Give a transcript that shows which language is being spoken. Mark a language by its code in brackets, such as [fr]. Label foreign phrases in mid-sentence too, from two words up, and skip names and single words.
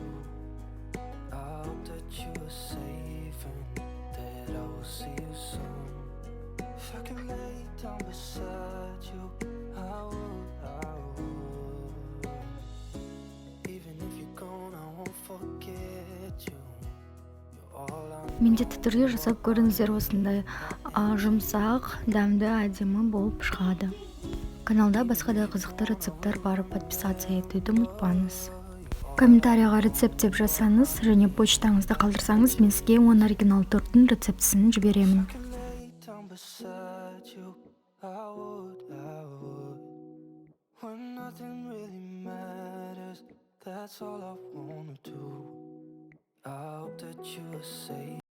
[en] I hope that you are safe and that I will see you soon. If I could lay down beside you, I would. Even if you're gone, I won't forget you. You're all I know. [kk] Міндетті түрде жасап көріңіздер, осындай жұмсақ, дәмді, әдемі болып шығады. Каналда басқа да қызықты рецепттер бар, подписаться етуді ұмытпаңыз. Комментарияға рецепт деп жазсаңыз және почтаңызды қалдырсаңыз, мен сізге 10 оригинал торттың рецептісін жіберемін. [en] Lay down beside you, I would. When nothing really matters, that's all I wanna do. I hope that you are safe.